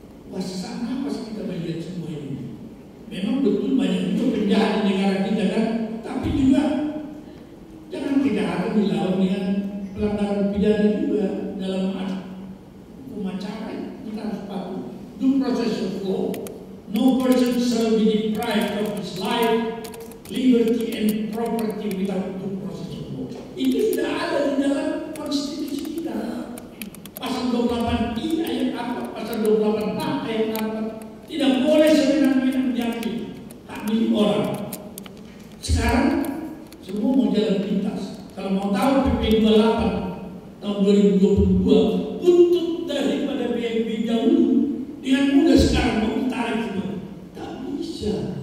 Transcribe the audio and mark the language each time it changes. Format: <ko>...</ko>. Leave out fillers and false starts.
<id>Wah, sesak nafas kita melihat semua ini. Memang betul banyak juga penjahat di negara kita kan, tapi juga jangan kejahatan dilawan dengan pelanggaran pidana juga dalam hukum acara. Kita harus patuh. Dulu</id> <en>process of law. No person shall be deprived of his life, liberty, and property without due process of law.</en> <id>Itu sudah ada di dalam konstitusi kita. Pasal 28I ayat 4, pasal 28H ayat 4. Tidak boleh sewenang-wenang diambil hak milik orang. Sekarang semua mau jalan pintas. Kalau mau tahu PP 28 tahun 2022 untuk daripada BNB dahulu dengan mudah sekarang mau ditarik semua. Tak bisa.</id>